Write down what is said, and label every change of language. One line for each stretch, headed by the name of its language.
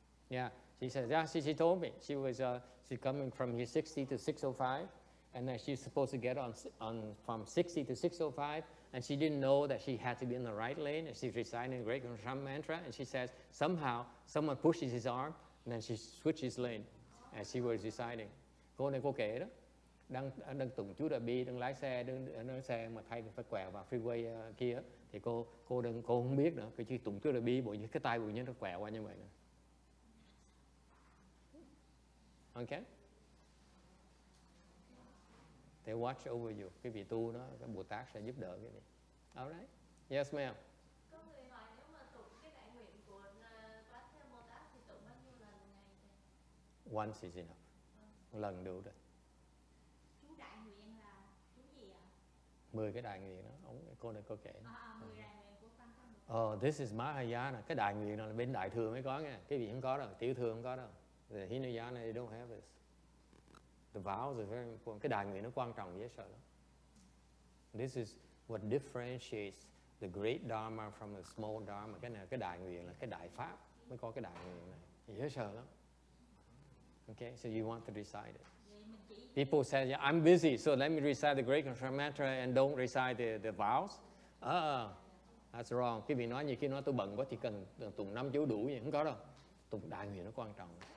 English: Yeah, she says, yeah, she told me she was she's coming from here 60 to 605. And then she's supposed to get on from 60 to 605, and she didn't know that she had to be in the right lane, and she's reciting a great compassion mantra, and she says, somehow, someone pushes his arm, and then she switches lane, as she was reciting.
Vietnamese: Cô này cô kể đó, đang tụng chú Đại Bi, đang lái xe mà thay phải quẹo vào freeway kia, thì cô không biết nữa, cái chỉ tụng chú Đại Bi, bộ như cái tay bộ như nó quẹo qua như vậy nè.
English: Okay? They watch over you.
Vietnamese: Cái vị tu đó, cái Bồ Tát sẽ giúp đỡ cái này.
English: Alright. Yes, ma'am.
Vietnamese: Có người hỏi nếu mà tụng cái đại nguyện của Quán Thế Bồ Tát thì tụng bao nhiêu lần một ngày vậy?
English: Once is enough.
Vietnamese: Một lần đủ rồi. Chú đại nguyện là chú gì ạ? 10 cái đại nguyện đó, cô này cô kể. 10 đại nguyện của Quan Thế Bồ Tát.
English: This is Mahayana.
Vietnamese: Cái đại nguyện là bên đại thừa mới có nha. Cái vị không có đâu, tiểu thừa không có đâu.
English: The Hinayana they don't have this. The vows are very important.
Vietnamese: Cái đại nguyện nó quan trọng dễ sợ lắm.
English: This is what differentiates the great Dharma from the small Dharma.
Vietnamese: Cái này cái đại nguyện là cái đại pháp mới có cái đại nguyện này. Dễ sợ lắm.
English: Okay, so you want to recite it. People say, yeah, I'm busy, so let me recite the great compassion mantra and don't recite the vows. That's wrong.
Vietnamese: Cái vị nói như khi nói tôi bận quá chỉ cần tụng 5 chú đủ vậy, không có đâu. Tụng đại nguyện nó quan trọng.